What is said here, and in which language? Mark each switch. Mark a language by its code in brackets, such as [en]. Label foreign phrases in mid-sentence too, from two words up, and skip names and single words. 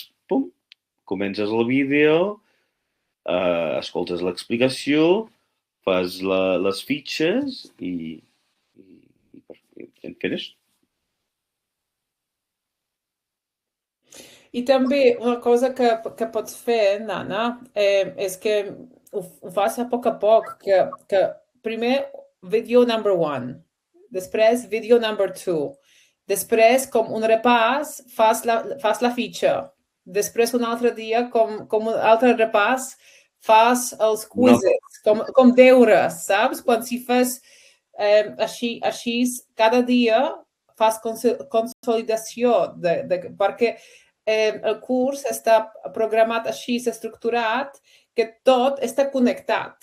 [ca] Pum, comences el vídeo, escoltes l'explicació, fas les fitxes i finished. I també una cosa que pots fer, Nana, és que ho fas a poc, que primer [en] video number 1, [ca] després [en] video number 2, [ca] després com un repàs fas la fitxa, després un altre dia com un altre repàs fas els quizzes, com deures, saps? Quan si fas així, cada dia fas consolidació, perquè el curs està programat així, estructurat, que tot està connectat.